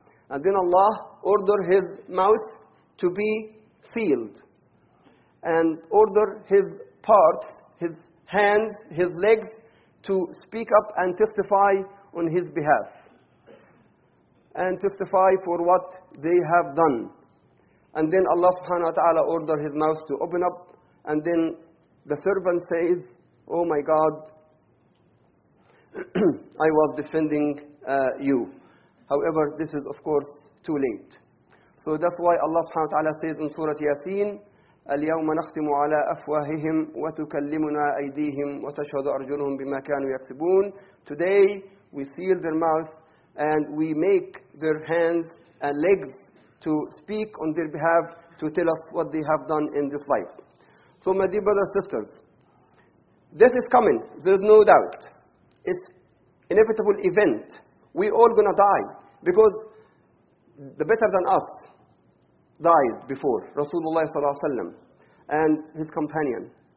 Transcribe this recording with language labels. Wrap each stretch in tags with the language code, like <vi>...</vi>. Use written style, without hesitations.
<en>And then Allah ordered his mouth to be sealed and ordered his parts, his hands, his legs to speak up and testify on his behalf and testify for what they have done. And then Allah subhanahu wa ta'ala ordered his mouth to open up, and then the servant says, oh my God, I was defending you. However, this is of course too late. So that's why Allah subhanahu wa ta'ala says in Surah Yasin,</en> <ar>اليوم نختم على أفواههم وتكلمنا أيديهم وتشهد أرجلهم بما كانوا يكسبون.</ar> <en>Today we seal their mouth and we make their hands and legs to speak on their behalf to tell us what they have done in this life. So my dear brothers and sisters, death is coming, there's no doubt. It's an inevitable event. We all gonna die because the better than us died before Rasulullah sallallahu alaihi wasallam and his companion.</en>